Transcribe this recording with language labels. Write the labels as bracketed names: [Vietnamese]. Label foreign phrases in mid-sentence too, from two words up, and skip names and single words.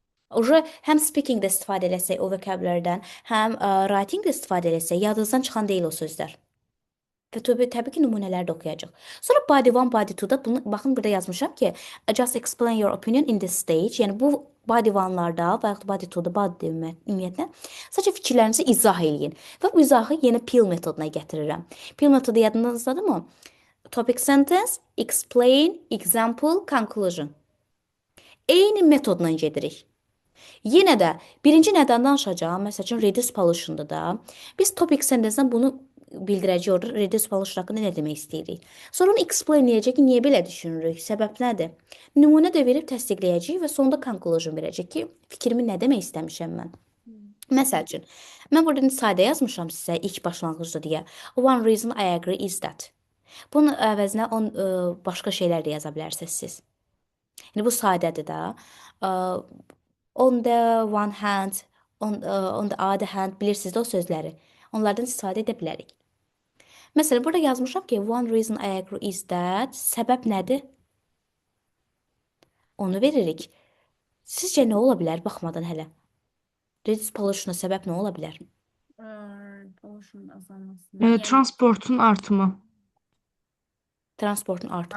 [Azerbaijani] Uca həm speaking-də istifadə eləsək o vokabullardan, həm writing-də istifadə eləsək, yadınızdan çıxan deyil o sözlər. Və təbii ki, nümunələri də oxuyacaq. Sonra body 1, body 2-da bunu baxın burada yazmışam ki, [English] just explain your opinion in this stage. [Azerbaijani] Yəni bu body 1-larda və yaxud body 2-da body ümumiyyətlə sadəcə fikirlərinizi izah eləyin. Və bu izahı yenə PEEL metoduna gətirirəm. PEEL metodu yadınızdadırmı? [English] Topic sentence, explain, example, conclusion. [Azerbaijani] Eyni metodla gedirik. Yenə də birinci nədən danışacağam? Məsəl üçün [English] reduce pollution- [Azerbaijani] da da biz [English] topic sentence- [Azerbaijani] dən bunu bildirəcəyik orada [English] reduce pollution [Azerbaijani] haqqında nə demək istəyirik. Sonra onu explain edəcək ki, niyə belə düşünürük, səbəb nədir? Nümunə də verib təsdiqləyəcək və sonda conclusion verəcək ki, fikrimi nə demək istəmişəm mən. Məsəl üçün, mən burada sadə yazmışam sizə ilk başlanğıcda deyə. [English] One reason I agree is that. [Azerbaijani] Bunun əvəzinə başqa şeylər də yaza bilərsiniz siz. Yəni bu sadədir də. [English] On the one hand, on the other hand, [Azerbaijani] bilirsiniz də o sözləri. Onlardan istifadə edə bilərik. Məsələn, burada yazmışam ki, [English] one reason I agree is that. [Azerbaijani] Səbəb nədir? Onu veririk. Sizcə nə ola bilər baxmadan hələ? [English] Reduce pollution- [Azerbaijani] a səbəb nə ola bilər? Pollution azalması. Transportun artımı. Transportun artımı